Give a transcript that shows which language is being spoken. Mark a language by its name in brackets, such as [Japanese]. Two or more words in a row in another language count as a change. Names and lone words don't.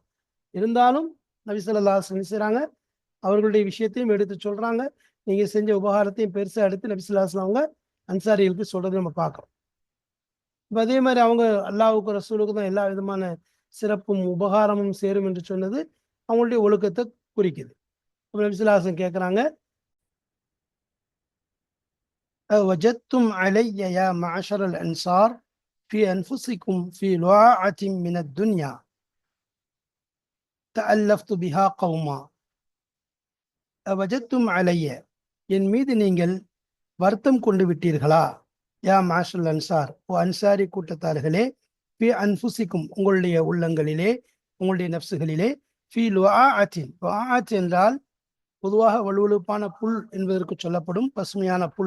[Tamil] இருந்தாலும் நபி [Arabic] صلى الله عليه وسلم [Tamil] செய்றாங்க, அவர்களுடைய விஷயத்தையும் எடுத்து சொல்றாங்க. நீங்க செஞ்ச உபகாரத்தையும் பெருசா எடுத்து நபி [Arabic] صلى الله عليه وسلم [Tamil] அவங்க அன்சாரிகளுக்கு சொல்றதை நம்ம பார்க்கிறோம். இப்போ அதே மாதிரி அவங்க அல்லாஹ்வுக்கு ரசூலுக்கு தான் எல்லா விதமான சிறப்பும் உபகாரமும் சேரும் என்று சொன்னது அவங்களுடைய ஒழுக்கத்தை குறிக்குது. நபி [Arabic] صلى الله عليه وسلم [Tamil] கேட்குறாங்க, [Arabic] وجدتم علي يا معشر الأنصار في أنفسكم في لعاعة من الدنيا تألفت بها قوما. وجدتم علي, [Tamil] என் மீது நீங்கள் வருத்தம் கொண்டு விட்டீர்களா? [Arabic] يا معشر الأنصار, [Tamil] ஓ அன்சாரி கூட்டத்தார்களே, [Arabic] في أنفسكم, [Tamil] உங்களுடைய உள்ளங்களிலே, உங்களுடைய நப்சுகளிலே, [Arabic] في لعاعة, [Tamil] லுஆஅத் என்றால் பொதுவாக வலுவழுப்பான புல் என்பதற்கு சொல்லப்படும் பசுமையான புல்.